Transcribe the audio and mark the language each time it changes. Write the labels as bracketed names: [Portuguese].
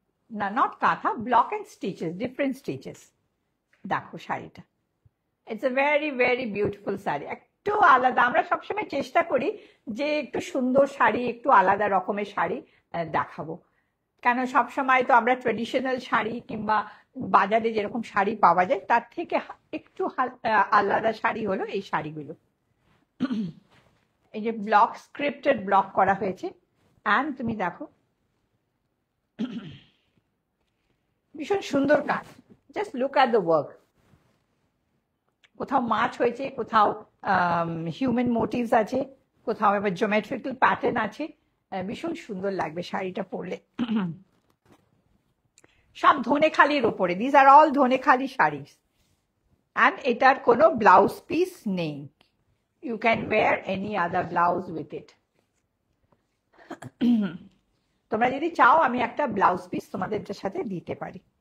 [English] No, not katha, block and stitches, different stitches. [Bangla] দেখো শাড়িটা, [English] It's a very very beautiful sari. [Bangla] একটু আলাদা, আমরা সবসময় চেষ্টা করি যে একটু সুন্দর শাড়ি, একটু আলাদা রকমের শাড়ি দেখাবো, কেন সবসময় তো আমরা ট্রেডিশনাল শাড়ি কিংবা বাজারে যেরকম শাড়ি পাওয়া যায় তার থেকে একটু আলাদা শাড়ি হলো এই শাড়িগুলো। এই যে ব্লক, স্ক্রিপ্টেড ব্লক করা হয়েছে, অ্যান্ড তুমি দেখো ভীষণ সুন্দর কাজ। [English] Just look at the work. [Bangla] কোথাও মাছ হয়েছে, কোথাও হিউম্যান মোটিভস আছে, কোথাও আবার জিওমেট্রিক্যাল প্যাটার্ন আছে। ভীষণ সুন্দর লাগবে শাড়িটা পরলে। সব ধনেখালির ওপরে, [English] this are all Dhanekhali sari, [Bangla] and এটার কোনো ব্লাউজ পিস নেই। [English] You can wear any other blouse with it. [Bangla] তোমরা যদি চাও আমি একটা ব্লাউজ পিস তোমাদের সাথে দিতে পারি।